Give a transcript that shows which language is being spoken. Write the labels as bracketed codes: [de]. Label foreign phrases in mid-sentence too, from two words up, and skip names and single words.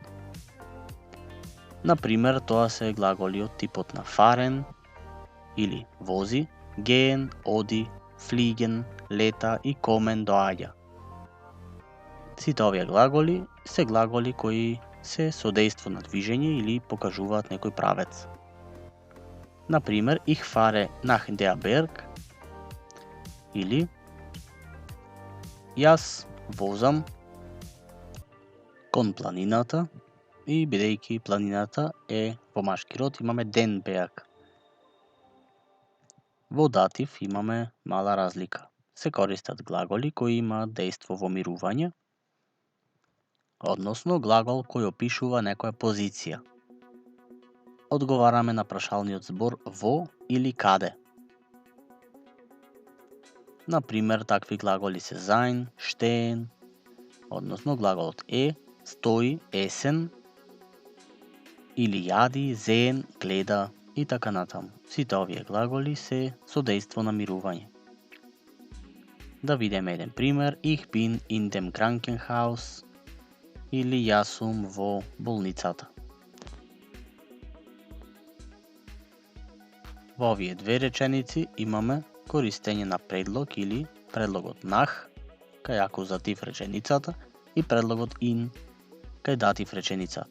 [mk] Например, тоа се глаголи од типот на fahren или вози, gehen, оди, fliegen, лета и kommen, доаѓа. Сите овие глаголи се глаголи кои се со дејство на движење или покажуваат некој правец. Например, [de] ich fahre nach der Berg [mk] или јас возам кон планината и бидејќи планината е во машки род имаме [de] den Berg. [mk] Во датив имаме мала разлика. Се користат глаголи кои имаат дејство во мирување, односно глагол кој опишува некоја позиција. Одговараме на прашалниот збор во или каде. Например, такви глаголи се [de] sein, stehen, [mk] односно глаголот стои, есен, или јади, sehen, гледа и така натаму. Сите овие глаголи се со дејство на мирување. Да видиме еден пример. [de] Ich bin in dem Krankenhaus [mk] или јас сум во болницата. Во овие две реченици имаме користење на предлог или предлогот nach кај акузатив реченицата и предлогот in кај датив реченицата.